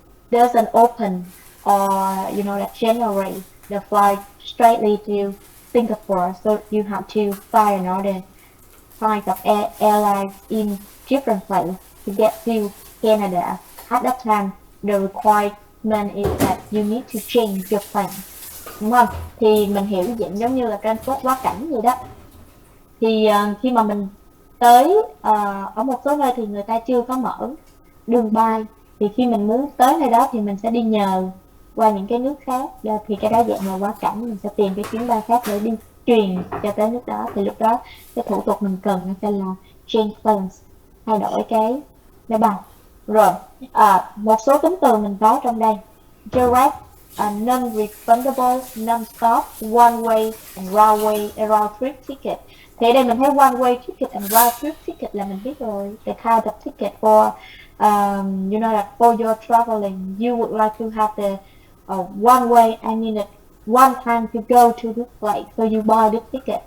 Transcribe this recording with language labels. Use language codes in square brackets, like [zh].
[en] doesn't open, or you know that generate the flight straightly to Singapore, so you have to fly another kinds of airlines in different places to get to Canada. At that time, the requirement is that you need to change your plan. [vi] Đúng không? Thì mình hiểu dạng giống như là transport quá cảnh vậy đó. Thì khi mà mình tới ở một số nơi thì người ta chưa có mở đường bay, thì khi mình muốn tới nơi đó thì mình sẽ đi nhờ qua những cái nước khác, thì cái đó dạng là quá cảnh, mình sẽ tìm cái chuyến bay khác để đi truyền cho tới nước đó. Thì lúc đó cái thủ tục mình cần nó sẽ là change plans, thay đổi cái máy bay. Rồi một số tính từ mình có trong đây: direct, non-refundable, non-stop, one-way and round trip ticket. Thì ở đây mình thấy [en] one-way ticket and round trip ticket [vi] là mình biết rồi, [en] the kind of ticket for you know that for your traveling, you would like to have the one-way, I mean one time to go to this place, so you buy this ticket.